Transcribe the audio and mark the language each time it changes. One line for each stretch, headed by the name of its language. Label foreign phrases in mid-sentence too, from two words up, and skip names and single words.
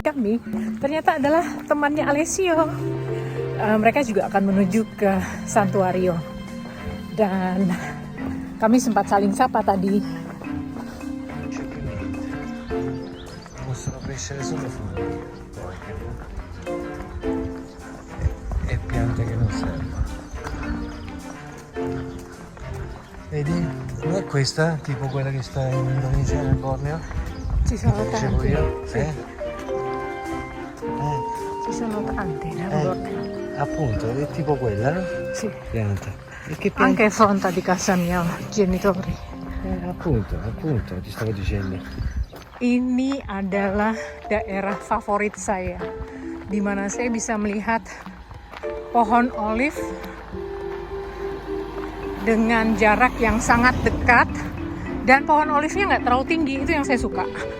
Indonesian: Kami ternyata adalah temannya Alessio. Mereka juga akan menuju ke Santuario. Dan kami sempat saling sapa tadi.
Italian: possono crescere solo fuori e piante che non servono. Vedi? Non è questa tipo quella che sta in Indonesia, nel Borneo? Ci sono Dicevo tante. io? Sì. Ci sono tante nel Borneo. Appunto, è tipo quella, no? Sì. Pianta. E che pianta? Anche fronte di casa mia, genitori. Appunto, ti stavo dicendo.
Indonesian: Ini adalah daerah favorit saya di mana saya bisa melihat pohon olive dengan jarak yang sangat dekat, dan pohon olivenya nggak terlalu tinggi, itu yang saya suka.